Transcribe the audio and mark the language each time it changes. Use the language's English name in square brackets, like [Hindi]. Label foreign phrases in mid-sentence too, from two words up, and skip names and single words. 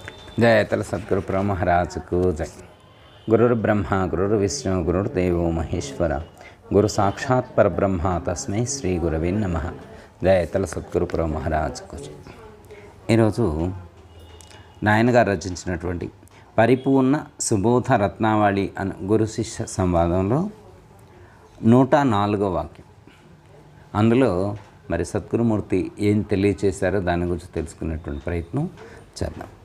[Sanskrit] जयतल सद्गुरु प्रभु महाराज को जय। गुरुर् ब्रह्मा गुरुर्विष्णु गुरुर्देवो महेश्वर गुरु साक्षात् परब्रह्म तस्मै श्री गुरवे नमः। [Telugu] జయతల సద్గురు ప్రభు మహారాజ్కు ఈరోజు నాయన గారు రచించినటువంటి పరిపూర్ణ సుబోధ రత్నావళి అనే గురు శిష్య సంవాదంలో 104వ వాక్యం. అందులో మరి సద్గురుమూర్తి ఏం తెలియచేశారో దాని గురించి తెలుసుకునేటువంటి ప్రయత్నం చేద్దాం.